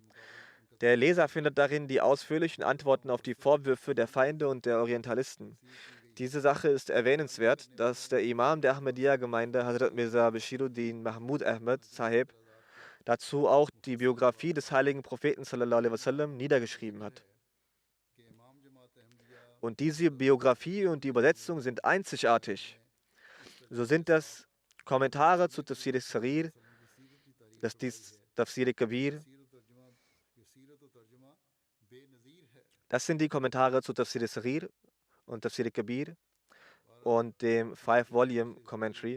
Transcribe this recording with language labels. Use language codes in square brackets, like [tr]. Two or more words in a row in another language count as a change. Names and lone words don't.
[de] Der Leser findet darin die ausführlichen Antworten auf die Vorwürfe der Feinde und der Orientalisten. Diese Sache ist erwähnenswert, dass der Imam der Ahmadiyya-Gemeinde, Hazrat Mirza Bashiruddin Mahmud Ahmad Sahib, dazu auch die Biografie des heiligen Propheten [ar] صلى الله عليه وسلم [de] niedergeschrieben hat. Und diese Biografie und die Übersetzung sind einzigartig. So sind das Kommentare zu Tafsir al-Saghir, das Tafsir al-Kabir. Das sind die Kommentare zu Tafsir al-Saghir und Tafsir al-Kabir und dem 5-Volume Commentary.